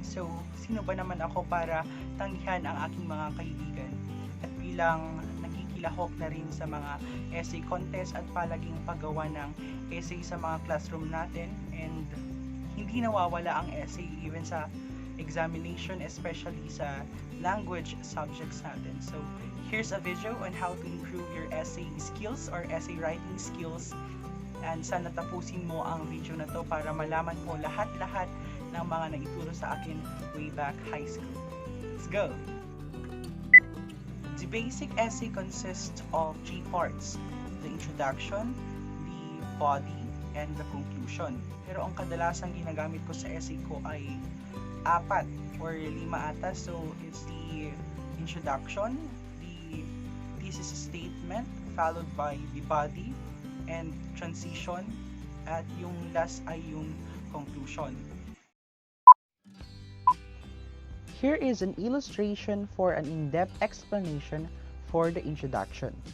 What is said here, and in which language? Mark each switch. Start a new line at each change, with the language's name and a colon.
Filipino: So, sino ba naman ako para tanggihan ang aking mga kaibigan? At bilang nakikilahok na rin sa mga essay contest at palaging paggawa ng essay sa mga classroom natin, and hindi nawawala ang essay even sa examination, especially sa language subjects natin.
English: So, here's a video on how to improve your essay skills or essay writing skills.
Filipino: And sana tapusin mo ang video na to para malaman mo lahat-lahat ng mga naituro sa akin way back high school.
English: Let's go! The basic essay consists of 3 parts: the introduction, the body, and the conclusion.
Filipino: Pero ang kadalasang ginagamit ko sa essay ko ay 4 or 5 ata.
English: So, it's the introduction, the thesis statement, followed by the body, and transition,
Filipino: at yung last ay yung
English: conclusion. Here is an illustration for an in-depth explanation for the introduction.